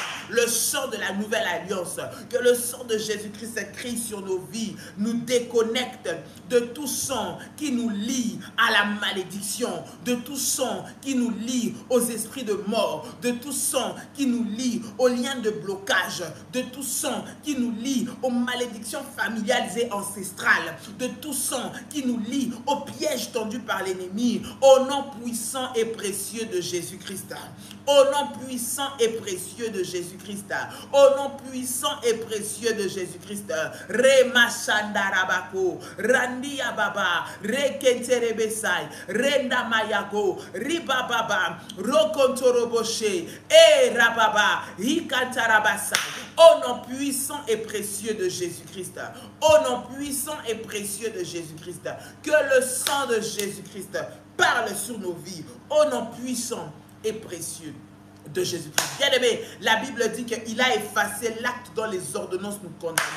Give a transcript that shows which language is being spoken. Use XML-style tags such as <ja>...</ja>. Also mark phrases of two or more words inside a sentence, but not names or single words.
<fr>le sang de la nouvelle alliance, que le sang de Jésus-Christ crie sur nos vies, nous déconnecte de tout sang qui nous lie à la malédiction, de tout sang qui nous lie aux esprits de mort, de tout sang qui nous lie aux liens de blocage, de tout sang qui nous lie aux malédictions familiales et ancestrales, de tout sang qui nous lie aux pièges tendus par l'ennemi, au nom puissant et précieux de Jésus-Christ. Au nom puissant et précieux de Jésus-Christ. Au nom puissant et précieux de Jésus-Christ. Rema Shandarabako, Randia Baba, Rekenterebesai, Renda Mayago, Ribababa, Rokontoroboshe, et Rababa, Hikantarabasai. Au nom puissant et précieux de Jésus-Christ. Au nom puissant et précieux de Jésus-Christ. Que le sang de Jésus-Christ parle sur nos vies. Au nom puissant et précieux de Jésus-Christ. Bien-aimé, la Bible dit qu'il a effacé l'acte dont les ordonnances nous condamnaient.</fr>